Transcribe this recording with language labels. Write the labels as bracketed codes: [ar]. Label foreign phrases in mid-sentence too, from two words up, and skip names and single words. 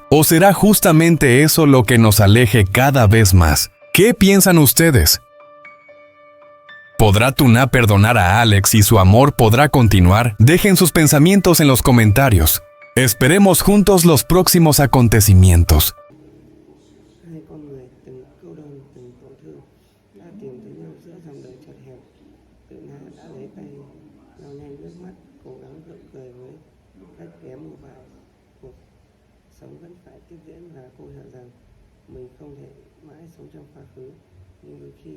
[es] ¿O será justamente eso lo que nos aleje cada vez más? ¿Qué piensan ustedes? ¿Podrá Tuna perdonar a Alex y su amor podrá continuar? Dejen sus pensamientos en los comentarios. Esperemos juntos los próximos acontecimientos. [vi] Hai con người từng câu đơn, từng tổn thương đã tìm thấy nhau giữa dòng đời chật hẹp. Tự Na đã lấy tay lau nhanh nước mắt, cố gắng gượng cười với cách kém một vài. Cuộc sống vẫn phải tiếp diễn và cô hiểu rằng mình không thể mãi sống trong quá khứ, nhưng đôi khi